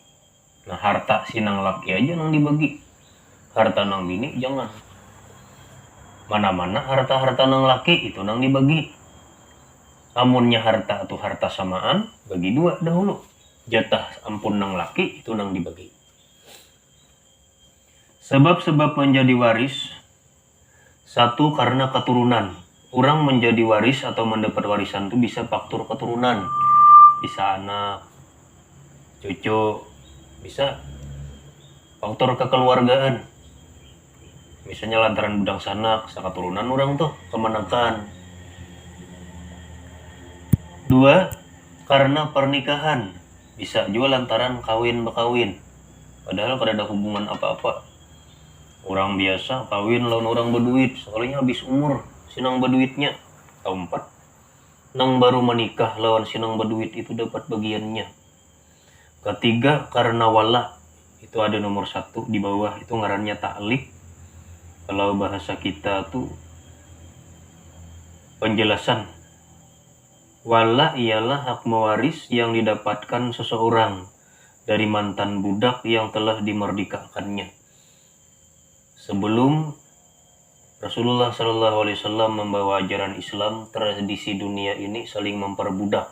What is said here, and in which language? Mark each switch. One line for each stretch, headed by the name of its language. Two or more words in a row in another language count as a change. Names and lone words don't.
Banjar: Nah, harta si nang laki aja nang dibagi. Harta nang bini jangan. Mana-mana harta-harta nang laki itu nang dibagi. Amunnya harta atau harta samaan, bagi dua dahulu. Jatah ampun nang laki itu nang dibagi.
Indonesian: Sebab-sebab menjadi waris. Satu, karena keturunan. Orang menjadi waris atau mendapat warisan itu bisa faktor keturunan.
Banjar: Bisa anak, cucu, bisa faktor kekeluargaan, misalnya lantaran budang sanak sakaturunan orang tuh kemenakan. Dua, karena pernikahan, bisa juga lantaran kawin bekawin, padahal kada ada hubungan apa-apa. Orang biasa kawin lawan orang berduit, sekalinya habis umur sinang berduitnya. Tahun 4 nang baru menikah lawan sinang berduit itu dapat bagiannya. Ketiga, karena wala, itu ada nomor 1 di bawah, itu ngarannya ta'lik. Kalau bahasa kita tuh penjelasan.
Indonesian: Wala ialah hak mewaris yang didapatkan seseorang dari mantan budak yang telah dimerdekakannya. Sebelum Rasulullah SAW membawa ajaran Islam, tradisi dunia ini saling memperbudak.